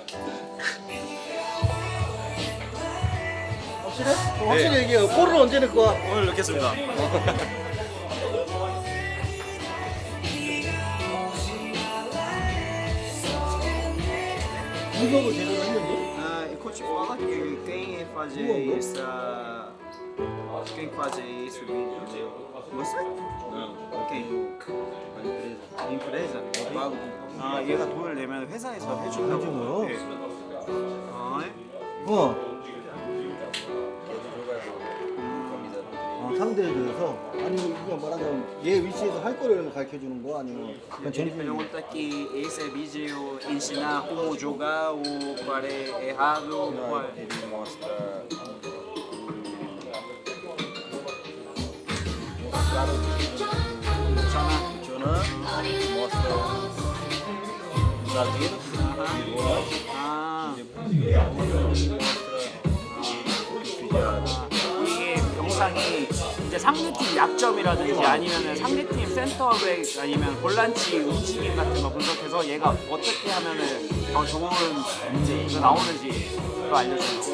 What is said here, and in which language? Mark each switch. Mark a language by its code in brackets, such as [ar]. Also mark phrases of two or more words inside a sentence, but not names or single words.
[ko] 확실해? 확실히 얘기해요. 골을 언제 넣을 거야? 오늘 넣겠습니다. 이거를 제대로 했는데? [pt] Coach, fala que quem fazer quem fazer isso vídeo? Você? Não. Quem? A empresa? Eu pago. [ko] 얘가 돈을 내면 회사에서 해준다고. 네. 상대에 대해서 아니 그냥 말하자면 얘 위치에서 할 거를 가르쳐 주는 거 아니면 그냥 [pt] Ele pergunta que esse vídeo ensinar como jogar o qual é errado. Ele mostra. Mostra o zagueiro e [ko] 이게 영상이 이제 상대팀 약점이라든지 아니면 상대팀 센터백 아니면 볼란치 움직임 같은 거 분석해서 얘가 어떻게 하면은 더 좋은 이제 나오는지 그거 알려줘요.